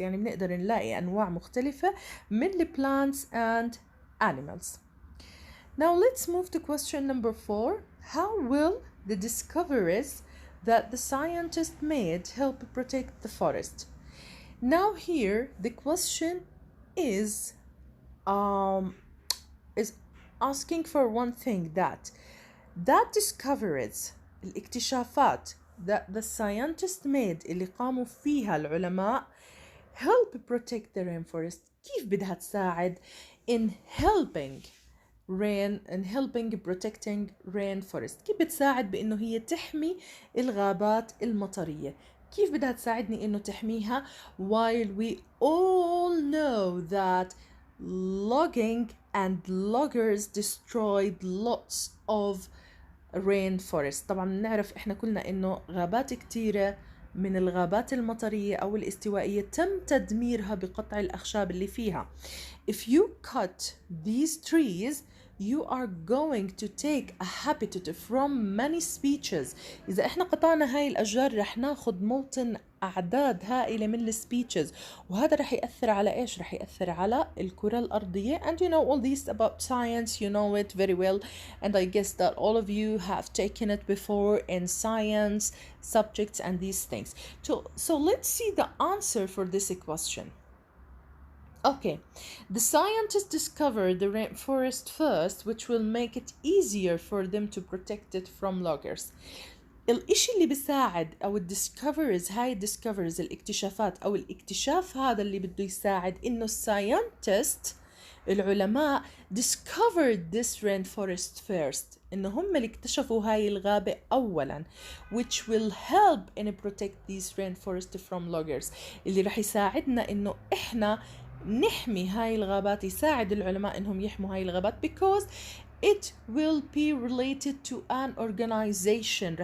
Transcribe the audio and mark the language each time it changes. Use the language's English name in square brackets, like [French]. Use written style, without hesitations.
[Arabic] يعني بنقدر نلاقي أنواع مختلفة من [English] plants and animals. Now let's move to question number 4. How will the discoveries that the scientists made help protect the forest? Now here the question is asking for one thing, that discoveries, [Arabic] الاكتشافات [English] that the scientists made [Arabic] اللي قاموا فيها العلماء [English] help protect the rainforest. [Arabic] كيف بدها تساعد [English] in helping protecting rainforest؟ [Arabic] كيف بتساعد بإنه هي تحمي الغابات المطرية؟ كيف بدها تساعدني إنه تحميها [English] while we all know that logging and loggers destroyed lots of rainforest. [Arabic] طبعا نعرف إحنا كلنا إنه غابات كتيرة من الغابات المطرية أو الاستوائية تم تدميرها بقطع الأخشاب اللي فيها. [English] If you cut these trees, you are going to take a habitat from many species. [Arabic] إذا إحنا قطعنا هاي الأشجار رح ناخد موطن أعداد هائلة من السبيتشز، وهذا رح يأثر على إيش؟ رح يأثر على الكرة الأرضية. [English] And you know all this about science, you know it very well, and I guess that all of you have taken it before in science subjects and these things. So let's see the answer for this question. Okay, the scientists discovered the rainforest first, which will make it easier for them to protect it from loggers. [Arabic] الإشي اللي بيساعد أو الديسكفرز، هاي الديسكفرز الاكتشافات أو الاكتشاف هذا اللي بده يساعد إنه الساينتست العلماء [English] discovered this rainforest first، [Arabic] إنه هم اللي اكتشفوا هاي الغابة أولا، [English] which will help in protect these rainforest from loggers، [Arabic] اللي رح يساعدنا إنه إحنا نحمي هاي الغابات، يساعد العلماء إنهم يحموا هاي الغابات [English] because it will be related to an organization.